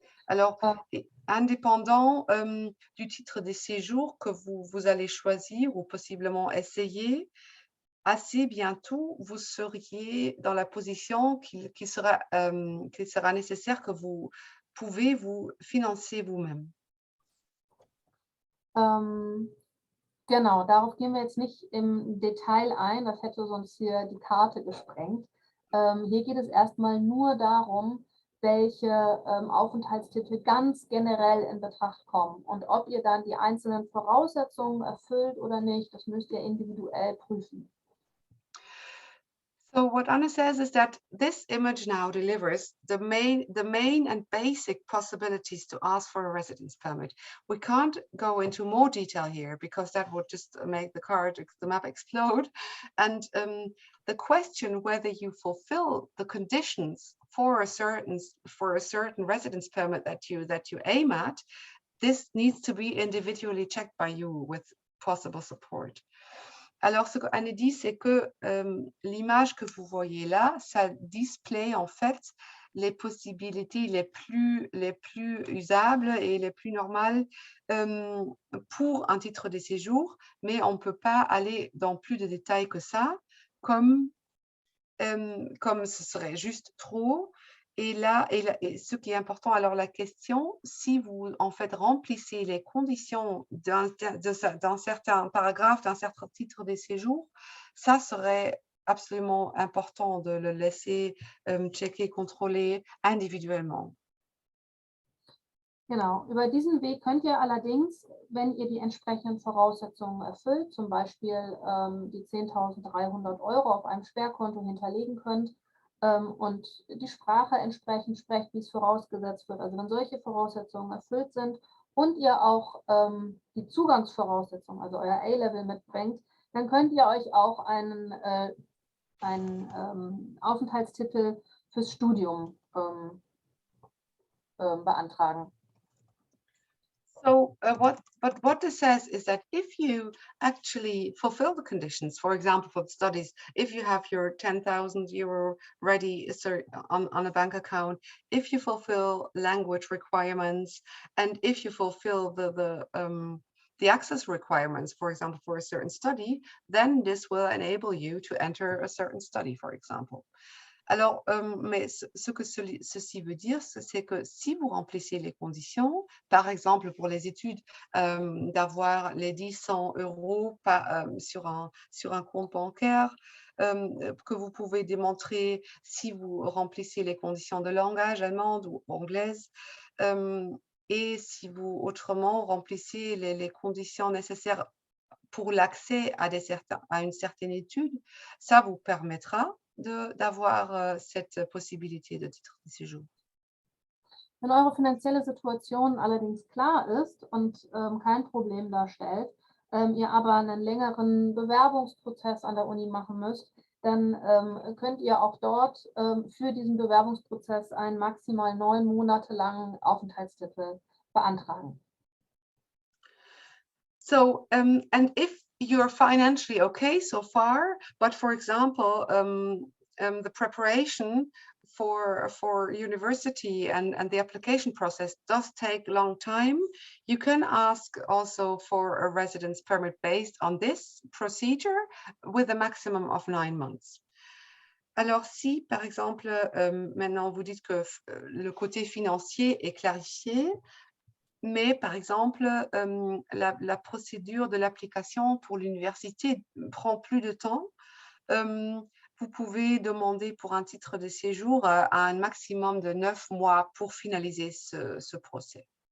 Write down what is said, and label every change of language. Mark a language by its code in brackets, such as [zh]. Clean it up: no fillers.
[fr] Alors, indépendant du titre de séjour que vous allez choisir ou possiblement essayer, assez bientôt, vous seriez dans la position qu'il sera nécessaire que vous pouvez vous financer vous-même. [de] Genau, darauf gehen wir jetzt nicht im Detail ein, das hätte sonst hier die Karte gesprengt. Hier geht es erstmal nur darum, welche Aufenthaltstitel ganz generell in Betracht kommen. Und ob ihr dann die einzelnen Voraussetzungen erfüllt oder nicht, das müsst ihr individuell prüfen. [en] So what Anna says is that this image now delivers the main and basic possibilities to ask for a residence permit. We can't go into more detail here because that would just make the map explode. And the question whether you fulfill the conditions for a certain residence permit that you aim at, this needs to be individually checked by you with possible support. [fr] Alors, ce qu'Anne dit, c'est que l'image que vous voyez là, ça display en fait les possibilités les plus usables et les plus normales pour un titre de séjour, mais on ne peut pas aller dans plus de détails que ça, comme ce serait juste trop. Et là, ce qui est important, alors la question, si vous en fait remplissez les conditions d'un certain paragraphe, d'un certain titre de séjour, ça serait absolument important de le laisser checker, contrôler individuellement. [de] Genau, über diesen Weg könnt ihr allerdings, wenn ihr die entsprechenden Voraussetzungen erfüllt, zum Beispiel die 10.300 € auf einem Sperrkonto hinterlegen könnt, und die Sprache entsprechend sprecht, wie es vorausgesetzt wird. Also wenn solche Voraussetzungen erfüllt sind und ihr auch die Zugangsvoraussetzungen, also euer A-Level mitbringt, dann könnt ihr euch auch einen Aufenthaltstitel fürs Studium beantragen. [en] So what this says is that if you actually fulfill the conditions, for example, for the studies, if you have your 10,000 € ready on a bank account, if you fulfill language requirements, and if you fulfill the access requirements, for example, for a certain study, then this will enable you to enter a certain study, for example. [fr] Alors, mais ce que ceci veut dire, c'est que si vous remplissez les conditions, par exemple pour les études, d'avoir les 100 € sur un compte bancaire, que vous pouvez démontrer si vous remplissez les conditions de langage allemande ou anglaise, et si vous autrement remplissez les conditions nécessaires pour l'accès à une certaine étude, ça vous permettra d'avoir cette possibilité de titre de séjour. [de] Wenn eure finanzielle Situation allerdings klar ist und kein Problem darstellt, ihr aber einen längeren Bewerbungsprozess an der Uni machen müsst, dann könnt ihr auch dort für diesen Bewerbungsprozess einen maximal 9 Monate langen Aufenthaltstitel beantragen. [en] So, and if you're financially okay so far, but for example, the preparation for university and the application process does take a long time, you can ask also for a residence permit based on this procedure with a maximum of 9 months. [fr] Alors si, par exemple, maintenant vous dites que le côté financier est clarifié, mais par exemple, la procédure de l'application pour l'université prend plus de temps, vous pouvez demander pour un titre de séjour à un maximum de 9 mois pour finaliser ce procès.